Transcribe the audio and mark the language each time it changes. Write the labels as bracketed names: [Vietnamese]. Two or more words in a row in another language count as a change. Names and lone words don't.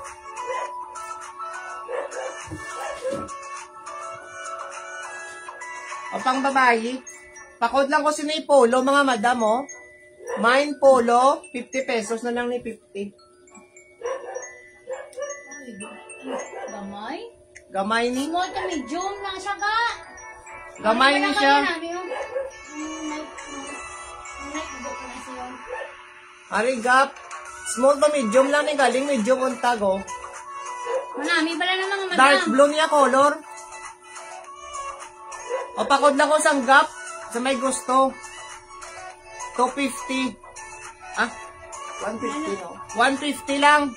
[Hiligaynon] Pang babae. Pakod lang ko sinay polo mga madam Mine polo, 50 pesos na lang ni 50. Gamay? Gamay ni? [English] Small to medium [Hiligaynon] lang siya ka. Gamay ni siya. Ari Gap. [English] Small to medium [Hiligaynon] lang ni galing medium untago. Manami pala ng mga madam. [English] Dark blue [Hiligaynon] niya color. Pakod lang ko sang Gap sa may gusto. 250. 150 no? 150 lang.